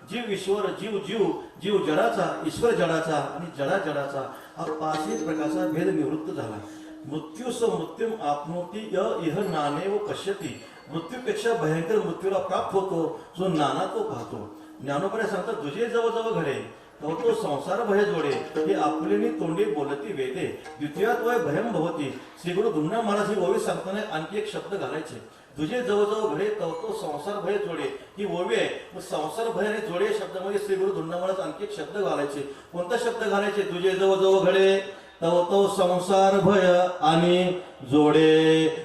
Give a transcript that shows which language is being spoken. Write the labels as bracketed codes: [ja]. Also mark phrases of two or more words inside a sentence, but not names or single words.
[mr] ईश्वर, जीव जीव, जीव जडाचा, ईश्वर जडाचा आणि जडा जडाचा हा पाचही प्रकारचा भेद निवृत्त झाला. [sa] मृत्यू स मृत्यूम आपनोती य इह नानेव पश्यती. [mr] मृत्यूपेक्षा भयंकर मृत्यूला प्राप्त होतो जो नाना तो पाहतो. ज्ञानोबा सांगतात तुझे जवळ घडे तो संसार भय जोडे हे आपलेनी तोंडी बोलती वेदे [sa] द्वितीयात वय भयम भवती. [mr] श्री गुरु धुम्ना महाराज ही ओवी सांगताना आणखी एक शब्द घालायचे. तुझे जवळ घडे तो संसार भय जोडे ही ओवी आहे. मग संसार भय आणि जोडे या शब्दामध्ये श्री गुरु धुम्ना महाराज आणखी एक शब्द घालायचे. कोणता शब्द घालायचे? तुझे जवळ घडे तो संसार भय आणि जोडे.